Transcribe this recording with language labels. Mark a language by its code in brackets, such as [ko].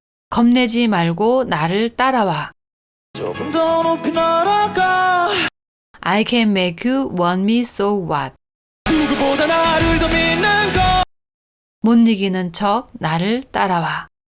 [ko] 겁내지 말고 나를 따라와. 조금 더 높이 날아가. [en] I can make you want me so what. [ko] 누구보다 나를 더 못 이기는 척 나를 따라와.